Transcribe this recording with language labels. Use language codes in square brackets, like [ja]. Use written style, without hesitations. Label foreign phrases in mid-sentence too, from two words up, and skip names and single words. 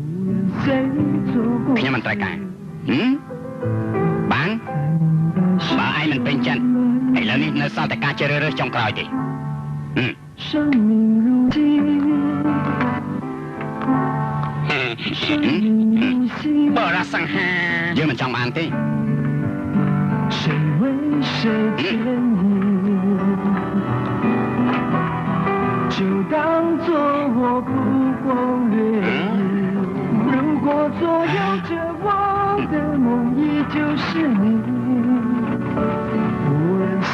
[km] ខ្ញុំមិនត្រូវការបានបើឯងមិនពេញចិត្តឥឡូវនេះនៅសល់តែការជ្រើសរើសចុងក្រោយទេបើរសង្ហាយើងមិនចង់បានទេ [zh] 谁为谁牵引？就当作我不光掠影。如果左右着我的梦依旧是你，无论谁。